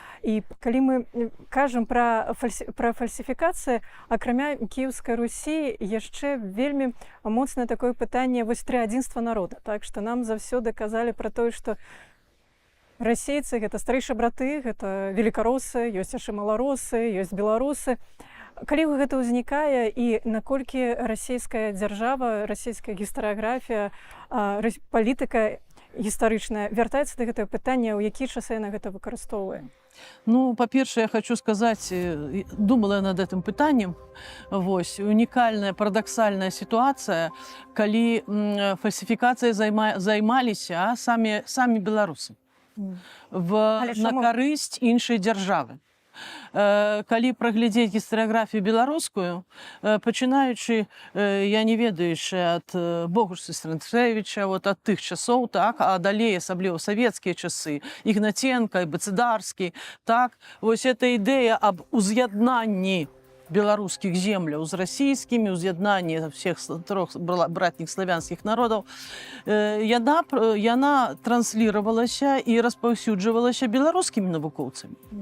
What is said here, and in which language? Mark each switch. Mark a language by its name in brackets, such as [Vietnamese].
[Belarusian] І калі мы кажам пра фальсіфікацыі, акрамя Кіеўскай Русі яшчэ вельмі моцнае такое пытанне вось трыадзінства народа, так што нам заўсёды казалі пра тое, што расейцы гэта старэйшыя браты, гэта велікаросы, ёсць яшчэ маларосы, ёсць беларусы. Калі гэта ўзнікае і наколькі расійская дзяржава, расійская гістарыяграфія, палітыка гістарычная вяртаецца да гэтага пытання, у якія часы яна гэта выкарыстоўвае? [Russian] Ну, по-перше, я хочу сказать, думала я над этим пытанием, вось, уникальная, парадоксальная ситуация, коли фальсификацией займались сами белорусы [Belarusian] на корысть іншай державы. Калі праглядзець гістарыяграфію беларускую, пачынаючы, я не ведаючы ад Богуша Стрэнцэвіча, вот ад тых часоў, так, а далей асабліва савецкія часы, Ігнаценка, Бацыдарскі, так, вось эта ідэя аб уз'яднанні беларускіх земляў з расійскімі, уз'яднанні всех трох братніх славянскіх народаў, яна трансліравалася і распаўсюджвалася беларускімі навукоўцамі.